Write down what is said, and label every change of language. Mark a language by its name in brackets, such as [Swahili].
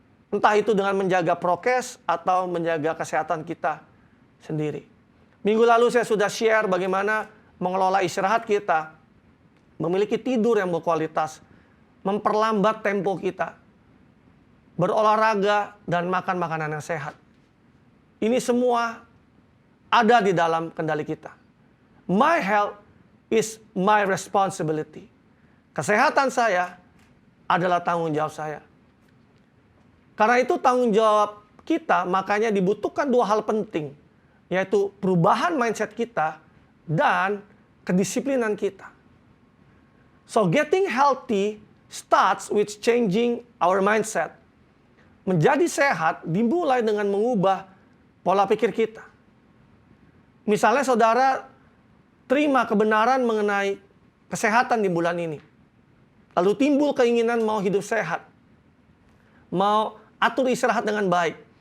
[Indonesian] Entah itu dengan menjaga prokes atau menjaga kesehatan kita sendiri. Minggu lalu saya sudah share bagaimana mengelola istirahat kita, memiliki tidur yang berkualitas, memperlambat tempo kita, berolahraga, dan makan makanan yang sehat. Ini semua ada di dalam kendali kita. [English] My health is my responsibility. [Indonesian] Kesehatan saya adalah tanggung jawab saya. Karena itu tanggung jawab kita, makanya dibutuhkan dua hal penting, yaitu perubahan mindset kita dan kedisiplinan kita. [English] So getting healthy starts with changing our mindset. [Indonesian] Menjadi sehat dimulai dengan mengubah pola pikir kita. Misalnya saudara terima kebenaran mengenai kesehatan di bulan ini. Lalu timbul keinginan mau hidup sehat. Mau atur istirahat dengan baik.